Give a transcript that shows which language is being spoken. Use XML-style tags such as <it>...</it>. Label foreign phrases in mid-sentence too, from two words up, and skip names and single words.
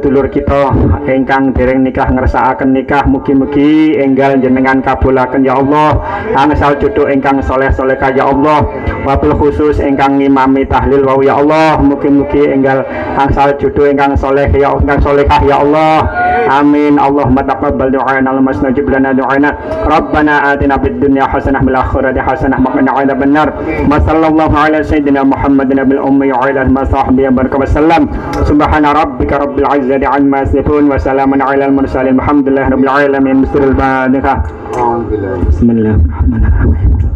<jv>dulur kita ingkang dereng nikah ngersakaken nikah mugi-mugi enggal jenengan kabulaken</jv> <ar>يا الله</ar> <jv>angsal jodoh ingkang saleh-salehah</jv> <ar>يا الله وبالخصوص</ar> <jv>ingkang ngimami tahlil wau ya Allah mugi-mugi enggal angsal jodoh ingkang saleh ya ingkang salehah</jv> <ar>يا الله آمين اللهم تقبل دعاءنا واستجب لنا دعاءنا ربنا آتنا في الدنيا حسنة والآخرة حسنة وقنا عذاب النار وصلى الله على سيدنا محمد النبي الأمي وعلى آله وصحبه وسلم سبحان ربك رب العزة عما يصفون وسلام على المرسلين والحمد لله رب العالمين بسم الله الرحمن الرحيم</ar>